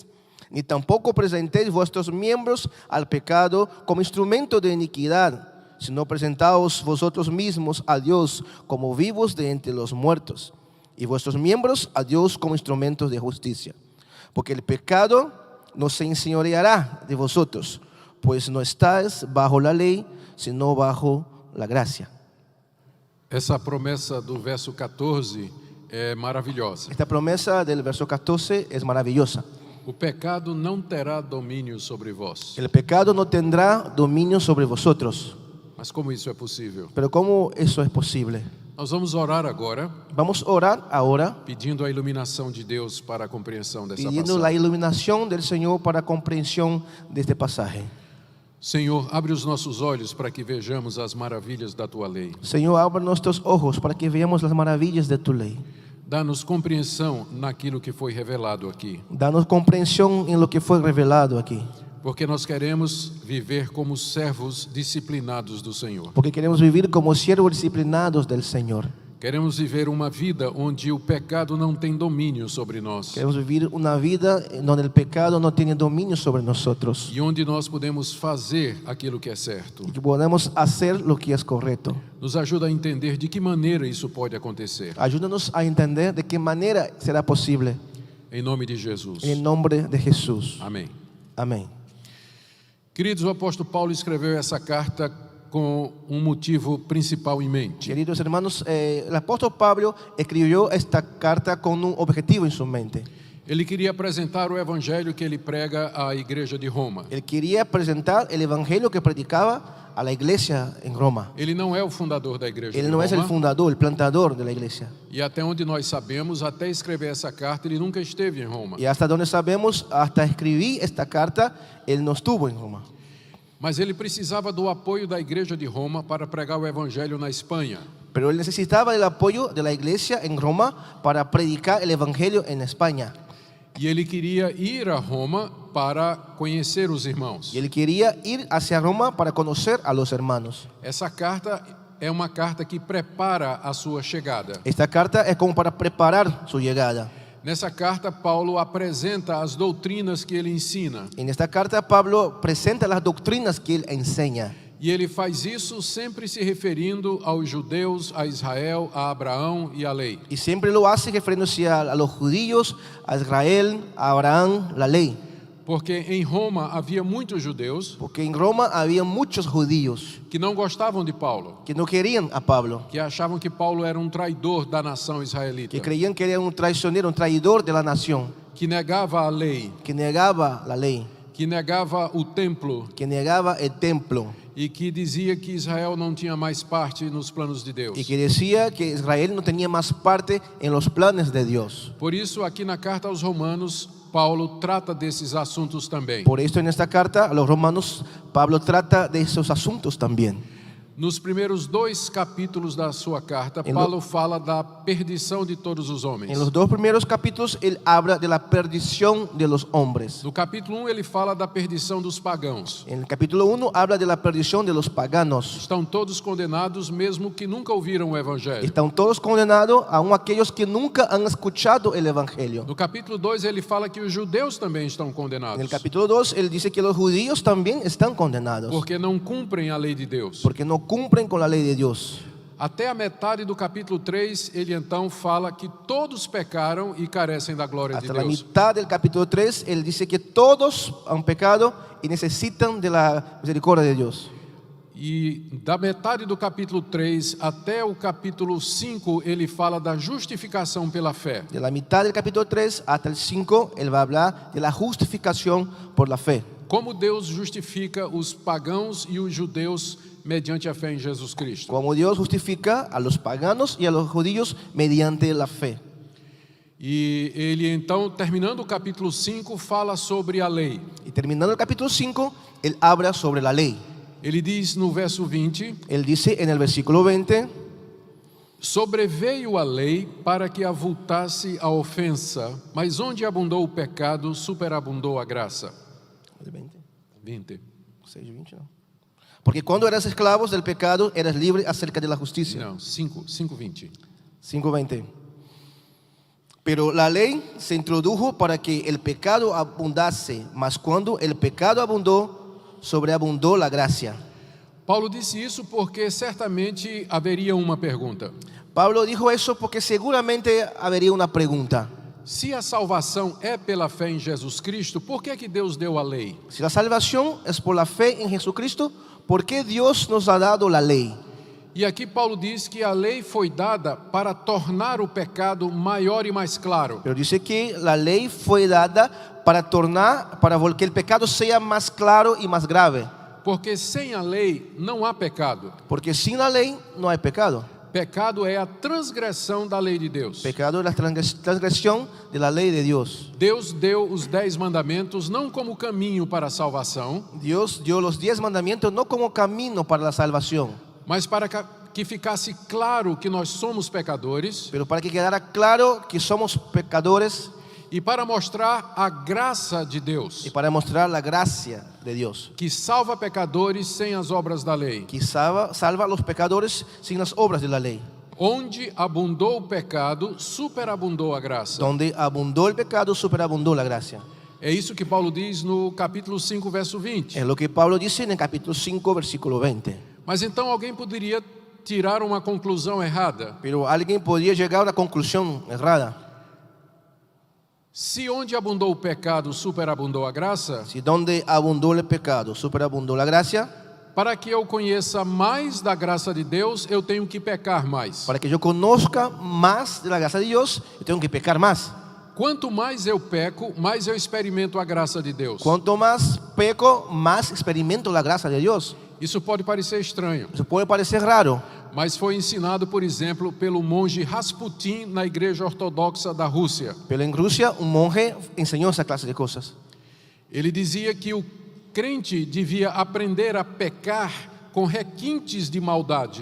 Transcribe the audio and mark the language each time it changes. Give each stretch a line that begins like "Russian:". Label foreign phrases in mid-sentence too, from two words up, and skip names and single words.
Spanish: Ni tampoco presentéis vuestros miembros al pecado como instrumento de iniquidad, sino presentaos vosotros mismos a Dios como vivos de entre los muertos, y vuestros miembros a Dios como instrumentos de justicia. Porque el pecado no se enseñoreará de vosotros, pues no estáis bajo la ley, sino bajo la gracia.
Portuguese: Essa promessa do verso 14 é maravilhosa.
Spanish: Esta promesa del verso 14 es maravillosa.
Portuguese: O pecado não terá domínio sobre vós.
Spanish: El pecado no tendrá dominio sobre vosotros.
Portuguese: Mas como isso é possível?
Spanish: Pero ¿cómo eso es posible?
Portuguese: Nós vamos orar agora,
Spanish: Vamos a orar ahora,
Portuguese: pedindo a iluminação de Deus para a compreensão dessa
Spanish: pidiendo la
Portuguese: passagem.
Spanish: iluminación del Señor para comprensión de este pasaje.
Portuguese: Senhor, abre os nossos olhos para que vejamos as maravilhas da Tua lei.
Spanish: Señor, abre nuestros ojos para que veamos las maravillas de tu ley.
Portuguese: Dá-nos compreensão naquilo que foi revelado aqui,
Spanish: Danos comprensión en lo que fue revelado aquí,
Portuguese: porque nós queremos viver como servos disciplinados do Senhor.
Spanish: porque queremos vivir como siervos disciplinados del Señor.
Portuguese: Queremos viver uma vida onde o pecado não tem domínio sobre nós
Spanish: Queremos vivir una vida donde el pecado no tiene dominio sobre nosotros
Portuguese: e onde nós podemos fazer aquilo que é certo.
Spanish: y que podemos hacer lo que es correcto.
Portuguese: Nos ajuda a entender de que maneira isso pode acontecer.
Spanish: Ayúdanos a entender de qué manera será posible.
Portuguese: Em nome de Jesus.
Spanish: En el nombre de Jesús.
Portuguese: Amém.
Spanish: Amén.
Portuguese: Queridos, o apóstolo Paulo escreveu essa carta com um motivo principal em mente.
Spanish: Queridos hermanos, el apóstol Pablo escribió esta carta con un objetivo en su mente.
Portuguese: Ele queria apresentar o evangelho que ele prega à igreja de Roma.
Spanish: Él quería presentar el evangelio que predicaba a la iglesia en Roma.
Portuguese: Ele não é o fundador da igreja
Spanish: Él
Portuguese: de
Spanish: no es el
Portuguese: Roma.
Spanish: fundador, el plantador de la iglesia.
Portuguese: E até onde nós sabemos, até escrever essa carta, ele nunca esteve em Roma.
Spanish: Y hasta donde sabemos, hasta escribí esta carta, él no estuvo en Roma.
Portuguese: Mas ele precisava do apoio da igreja de Roma para pregar o evangelho na Espanha.
Spanish: Pero él necesitaba el apoyo de la iglesia en Roma para predicar el evangelio en España.
Portuguese: E ele queria ir a Roma para conhecer os irmãos.
Spanish: Y él quería ir hacia Roma para conocer a los hermanos.
Portuguese: Essa carta é uma carta que prepara a sua chegada.
Spanish: Esta carta es como para preparar su llegada.
Portuguese: Nessa carta, Paulo apresenta as doutrinas que ele ensina.
Spanish: En esta carta Pablo presenta las doctrinas que él enseña.
Portuguese: E ele faz isso sempre se referindo aos judeus, a Israel, a Abraão e à lei.
Spanish: Y siempre lo hace refiriéndose a los judíos, a Israel, a Abraham, la ley.
Portuguese: Porque em Roma havia muitos judeus
Spanish: Porque en Roma había muchos judíos
Portuguese: que não gostavam de Paulo,
Spanish: que no querían a Pablo,
Portuguese: que achavam que Paulo era um traidor da nação israelita,
Spanish: que creían que era un traicionero, un traidor de la nación,
Portuguese: que negava a lei,
Spanish: que negaba la ley,
Portuguese: que negava o templo
Spanish: que negaba el templo
Portuguese: e que dizia que Israel não tinha mais parte nos planos de Deus.
Spanish: y que decía que Israel no tenía más parte en los planes de Dios.
Portuguese: Por isso, aqui na carta aos Romanos, Paulo trata desses assuntos também.
Spanish: Por esto en esta carta a los romanos Pablo trata de esos asuntos también.
Portuguese: Nos primeiros 2 capítulos da sua carta, Paulo fala da perdição de todos os homens.
Spanish: En los 2 primeros capítulos él habla de la perdición de los hombres.
Portuguese: No capítulo 1, ele fala da perdição dos pagãos.
Spanish: En el capítulo 1 habla de la perdición de los paganos.
Portuguese: Estão todos condenados, mesmo que nunca ouviram o evangelho.
Spanish: Están todos condenados, aun aquellos que nunca han escuchado el evangelio.
Portuguese: No capítulo 2, ele fala que os judeus também estão
Spanish: En
Portuguese: condenados,
Spanish: el capítulo 2 él dice que los judíos también están condenados
Portuguese: porque não cumprem a lei de Deus.
Spanish: porque no cumplen con la ley de Dios.
Portuguese: Até a metade do capítulo 3, ele então fala que todos pecaram e carecem da glória de
Spanish: Hasta la
Portuguese: Deus.
Spanish: mitad del capítulo 3 él dice que todos han pecado y necesitan de la misericordia de Dios.
Portuguese: E da metade do capítulo 3 até o capítulo 5, ele fala da justificação pela fé.
Spanish: De la mitad del capítulo 3 hasta el 5 él va a hablar de la justificación por la fe.
Portuguese: Como Deus justifica os pagãos e os judeus mediante a fé em Jesus Cristo.
Spanish: Como Dios justifica a los paganos y a los judíos mediante la fe.
Portuguese: E ele então, terminando o capítulo 5, fala sobre a lei.
Spanish: Y terminando el capítulo 5, él habla sobre la ley.
Portuguese: Ele diz no verso 20:
Spanish: Él dice en el versículo 20,
Portuguese: sobreveio a lei para que avultasse a ofensa, mas onde abundou o pecado, superabundou a graça.
Spanish: 20. 6:20, no. Porque cuando eras esclavos del pecado, eras libre acerca de la justicia.
Portuguese: Não, 5:20.
Spanish: 5:20. Pero la ley se introdujo para que el pecado abundase, mas cuando el pecado abundó, sobreabundó la gracia.
Portuguese: Paulo disse isso porque certamente haveria uma pergunta.
Spanish: Pablo dijo eso porque seguramente habría una pregunta.
Portuguese: Se a salvação é pela fé em Jesus Cristo, por que é que Deus deu a lei?
Spanish: Si la salvación es por la fe en Jesucristo, ¿por qué Dios nos ha dado la ley?
Portuguese: E aqui Paulo diz que a lei foi dada para tornar o pecado maior e mais claro.
Spanish: Pero dice que la ley fue dada para que el pecado sea más claro y más grave.
Portuguese: Porque sem a lei não há pecado.
Spanish: Porque sin la ley no hay pecado.
Portuguese: Pecado é a transgressão da lei de Deus.
Spanish: Pecado es la transgresión de la ley de Dios.
Portuguese: Deus deu os 10 mandamentos não como caminho para a salvação,
Spanish: Dios dio los 10 mandamientos no como camino para la salvación,
Portuguese: mas para que ficasse claro que nós somos pecadores
Spanish: pero para que quedara claro que somos pecadores
Portuguese: e para mostrar a graça de Deus,
Spanish: y para mostrar la gracia de Dios,
Portuguese: que salva pecadores sem as obras da lei.
Spanish: que salva a los pecadores sin las obras de la ley.
Portuguese: Onde abundou o pecado, superabundou a graça.
Spanish: Donde abundó el pecado, superabundó la gracia.
Portuguese: É isso que Paulo diz no capítulo 5, verso 20.
Spanish: Es lo que Pablo dice en el capítulo 5, versículo 20.
Portuguese: Mas então alguém poderia tirar uma conclusão errada.
Spanish: Pero alguien podría llegar a una conclusión errada.
Portuguese: Se onde abundou o pecado, superabundou a graça,
Spanish: Si donde abundó el pecado, superabundó la gracia,
Portuguese: para que eu conheça mais da graça de Deus, eu tenho que pecar mais.
Spanish: para que yo conozca más de la gracia de Dios, yo tengo que pecar más.
Portuguese: Quanto mais eu peco, mais eu experimento a graça de Deus.
Spanish: Cuanto más peco, más experimento la gracia de Dios.
Portuguese: Isso pode parecer estranho,
Spanish: Eso puede parecer raro,
Portuguese: mas foi ensinado, por exemplo, pelo monge Rasputin na Igreja Ortodoxa da Rússia.
Spanish: pero en Rusia un monje enseñó esa clase de cosas.
Portuguese: Ele dizia que o crente devia aprender a pecar com requintes de maldade,